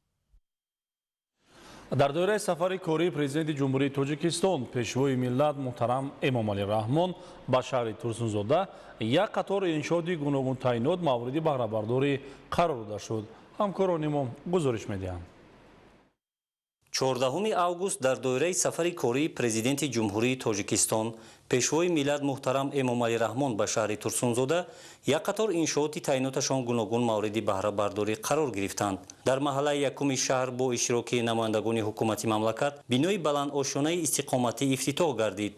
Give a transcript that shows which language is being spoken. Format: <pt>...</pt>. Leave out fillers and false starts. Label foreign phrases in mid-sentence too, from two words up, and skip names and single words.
<tg>در دوره سفر کاری پرزیدنت جمهوری تاجیکستان پیشوای ملت محترم امامعلی رحمان به شهر ترسونزاده یک قطار انشاءاتی گوناگون تعیینات مورد بهره برداری قرار داده شد. همکاران ما گزارش می‌دهند. 14 август дар доираи сафари кории президенти ҷумҳурии тоҷикистон пешвои миллат муҳтарам эмомалӣ раҳмон ба шаҳри турсунзода як қатор иншооти таъйиноташон гуногун мавриди баҳрабардорӣ қарор гирифтанд. дар маҳаллаи якуми шаҳр бо иштироки намояндагони ҳукумати мамлакат бинои баландошонаи истиқоматӣ ифтитоҳ гардид.</tg>